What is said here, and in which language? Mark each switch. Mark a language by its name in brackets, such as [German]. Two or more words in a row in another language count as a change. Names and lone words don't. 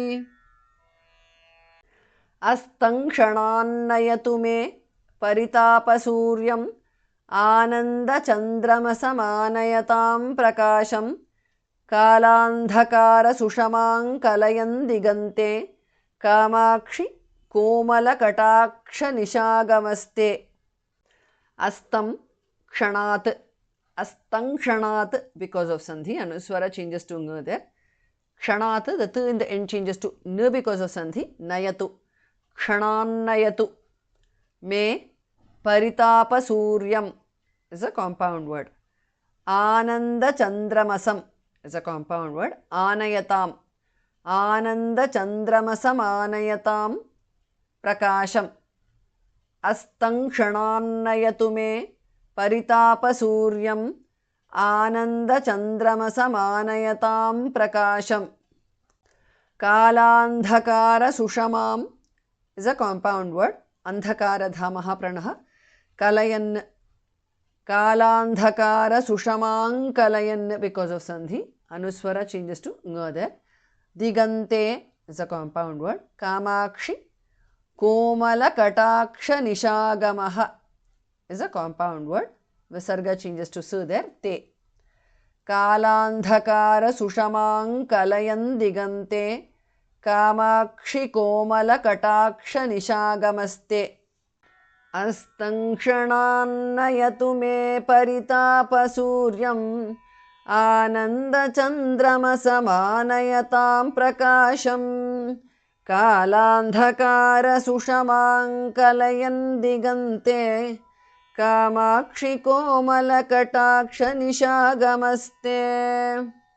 [Sanskrit] अस्तं क्षणान्नयतु मे परितापसूर्यम् आनन्दचन्द्रमसमानयतां प्रकाशं कालान्धकारसुषमां कलयन् दिगन्ते कामाक्षि कोमलकटाक्षनिशागमस्ते अस्तं क्षणात् [English] because of sandhi anuswara changes to ng there kshanat the t in the end changes to n because of sandhi [Sanskrit] नयतु क्षणान्नयतु मे परितापसूर्यम् [English] is a compound word [Sanskrit] anandachandramasam [English] is a compound word [Sanskrit] आनयतां आनन्दचन्द्रमसम् आनयतां प्रकाशं अस्तं क्षणान्नयतु मे परितापसूर्यम् आनन्दचन्द्रमसम् आनयतां प्रकाशं कालान्धकार सुषमां [English] is a compound word [Sanskrit] अन्धकार धामः प्राणः कलयन् कालान्धकार सुषमां कलयन् because [English] of sandhi anuswara changes to nga there digante is a compound word [Sanskrit] कामाक्षि कोमल कटाक्ष निशागमः [English] is a compound word visarga changes to su there [Sanskrit] ते कालान्धकार सुषमां कलयन् दिगन्ते कामाक्षि कोमलकटाक्ष निशागमस्ते अस्तं क्षणान्नयतु मे परितापसूर्यम् आनन्दचन्द्रमसमानयतां प्रकाशं कालान्धकारसुषमां कलयन् दिगन्ते कामाक्षि कोमलकटाक्ष निशागमस्ते